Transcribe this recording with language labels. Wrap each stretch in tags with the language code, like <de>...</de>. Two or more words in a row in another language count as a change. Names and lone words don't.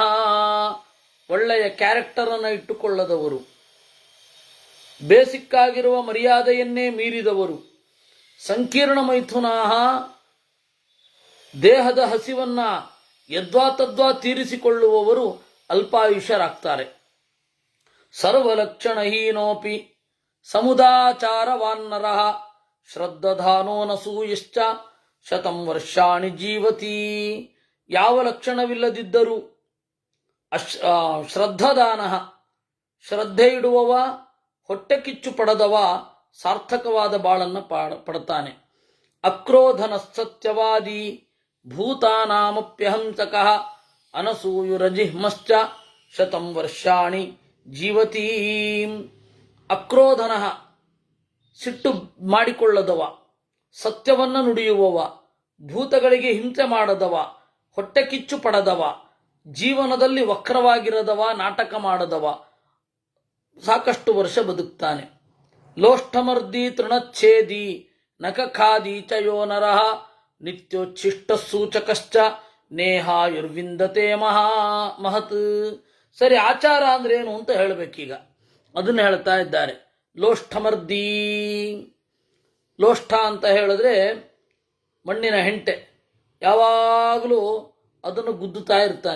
<kn>ಒಳ್ಳೆಯ ಕ್ಯಾರೆಕ್ಟರನ್ನು ಇಟ್ಟುಕೊಳ್ಳದವರು, ಬೇಸಿಕ್ ಆಗಿರುವ ಮರ್ಯಾದೆಯನ್ನೇ ಮೀರಿದವರು, ಸಂಕೀರ್ಣ ಮೈಥುನಾ, ದೇಹದ ಹಸಿವನ್ನ ಯದ್ವಾ ತದ್ವಾ ತೀರಿಸಿಕೊಳ್ಳುವವರು ಅಲ್ಪಾಯುಷ್ಯರಾಗ್ತಾರೆ.</kn> <sa>ಸರ್ವಲಕ್ಷಣಹೀನೋಪಿ ಸಮುದಾಚಾರವಾನ್ನರಃ ಶ್ರದ್ಧಾನೋ ನಸೂಯಶ್ಚ ಶತಂ ವರ್ಷಾಣಿ ಜೀವತಿ.</sa> <kn>ಯಾವ ಲಕ್ಷಣವಿಲ್ಲದಿದ್ದರೂ ಶ್ರದ್ಧಾದಾನ, ಶ್ರದ್ಧೆ ಇಡುವವ, ಹೊಟ್ಟೆ ಕಿಚ್ಚು ಪಡೆದವ ಸಾರ್ಥಕವಾದ ಬಾಳನ್ನು ಪಡ್ತಾನೆ.</kn> <sa>ಅಕ್ರೋಧನ ಸತ್ಯವಾದಿ ಭೂತಾನಾಮಪ್ಯಹಂಸಕಃ ಅನಸೂಯುರಜಿಹ್ಮಶ್ಚ ಶತಂ ವರ್ಷಾಣಿ ಜೀವತಿ.</sa> <kn>ಅಕ್ರೋಧನ, ಸಿಟ್ಟು ಮಾಡಿಕೊಳ್ಳದವ, ಸತ್ಯವನ್ನು ನುಡಿಯುವವ, ಭೂತಗಳಿಗೆ ಹಿಂಸೆ ಮಾಡದವ, ಹೊಟ್ಟೆ ಕಿಚ್ಚು ಪಡೆದವ, ಜೀವನದಲ್ಲಿ ವಕ್ರವಾಗಿರದವ, ನಾಟಕ ಮಾಡದವ ಸಾಕಷ್ಟು ವರ್ಷ ಬದುಕ್ತಾನೆ.</kn> <sa>ಲೋಷ್ಠಮರ್ದಿ ತೃಣಚ್ಛೇದಿ ನಖಖಾದಿ ಚ ಯೋ ನರಃ ನಿತ್ಯೋಚ್ಛಿಷ್ಟ ಸೂಚಕಶ್ಚ ನೇಹಾಯುರ್ವಿಂದತೆ ಮಹತ್.</sa> <kn>ಸರಿ, ಆಚಾರ ಅಂದ್ರೆ ಏನು ಅಂತ ಹೇಳಬೇಕೀಗ. ಅದನ್ನು ಹೇಳ್ತಾ ಇದ್ದಾರೆ. ಲೋಷ್ಠಮರ್ದಿ, ಲೋಷ್ಠ ಅಂತ ಹೇಳಿದ್ರೆ ಮಣ್ಣಿನ ಹೆಂಟೆ, ಯಾವಾಗಲೂ ಅದನ್ನು ಗುದ್ದುತ್ತಾ ಇರ್ತಾನೆ.</kn>